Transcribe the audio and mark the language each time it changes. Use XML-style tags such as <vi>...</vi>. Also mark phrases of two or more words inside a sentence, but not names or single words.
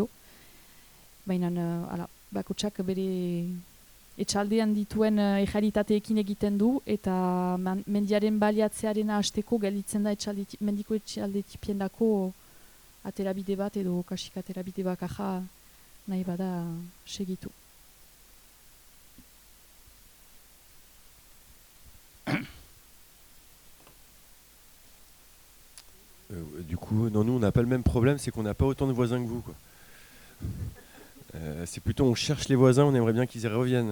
<eu>Baina bakotsak bere etxaldean dituen ejaritateekin egiten du eta mendiaren baliatzearen hasteko gelditzen da mendiko etxalde tipien dako aterabide bat edo kasik aterabide bakarra nahi bada segitu.</eu> <fr>Du coup, non, nous, on n'a pas le même problème, c'est qu'on n'a pas autant de voisins que vous, quoi. C'est plutôt, on cherche les voisins, on aimerait bien qu'ils y reviennent.</fr>